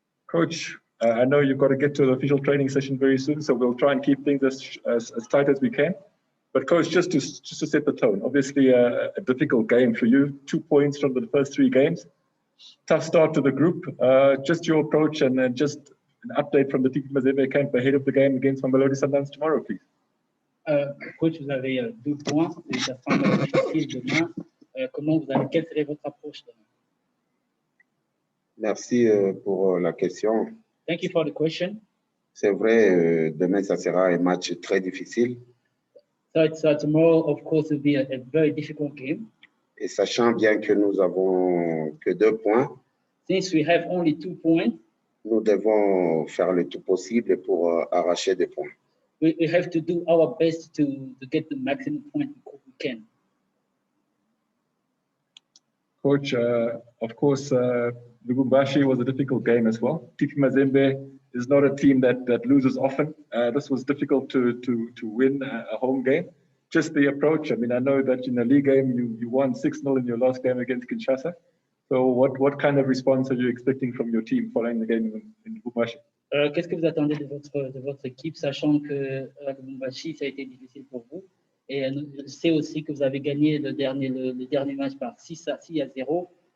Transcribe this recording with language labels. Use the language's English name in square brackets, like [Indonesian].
[English] Coach, I know you've got to get to the official training session very soon, so we'll try and keep things as tight as we can. But coach, just to set the tone, obviously a difficult game for you, 2 points from the first 3 games. Tough start to the group. Just your approach and just an update from the TP Mazembe camp ahead of the game against Mamelodi Sundowns tomorrow, please. [French] Coach, vous avez 2 points et ça sera un match difficile demain. Quelle serait votre approche demain? Merci pour la question. [English] Thank you for the question. [French] C'est vrai, demain, ça sera un match très difficile. [English] So tomorrow, of course, will be a very difficult game. [French] Et sachant bien que nous avons que 2 points, [English] Since we have only 2 points, [French] nous devons faire le tout possible pour arracher des points. [English] we have to do our best to get the maximum point we can. Coach, of course, Lubumbashi was a difficult game as well. TP Mazembe is not a team that loses often. This was difficult to win a home game. Just the approach. I mean, I know that in a league game, you won 6-0 in your last game against Kinshasa. So what kind of response are you expecting from your team following the game in Lubumbashi? [French] Qu'est-ce que vous attendez de votre équipe, sachant que Lubumbashi, ça a été difficile pour vous? Et je sais aussi que vous avez gagné le dernier match par 6-0.